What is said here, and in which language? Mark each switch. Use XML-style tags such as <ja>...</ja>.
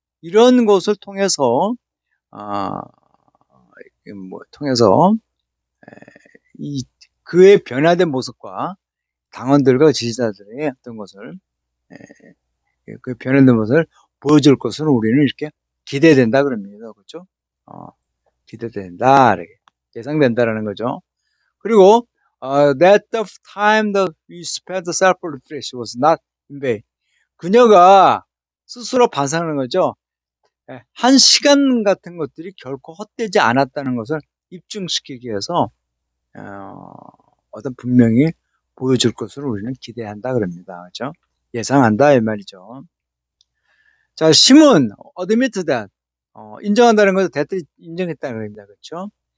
<ko>이런 것을 통해서 아, 통해서 이 그의 변화된 모습과 당원들과 지지자들의 어떤 것을 그 변화된 모습을 보여줄 것으로 우리는 이렇게 기대된다 그럽니다. 그렇죠? 기대된다, 이렇게 예상된다라는 거죠.</ko> <en>그리고 that the time that we spent self-reflection was not in vain.</en> <ko>그녀가 스스로 반성하는 거죠. 한 시간 같은 것들이 결코 헛되지 않았다는 것을 입증시키기 위해서 어떤 분명히 보여줄 것으로 우리는 기대한다 그럽니다. 그렇죠? 예상한다 이 말이죠. 자, 심은</ko> <en>admit that</en> <ko>인정한다는 것은 대뜸 인정했다는 겁니다. 그렇죠?</ko>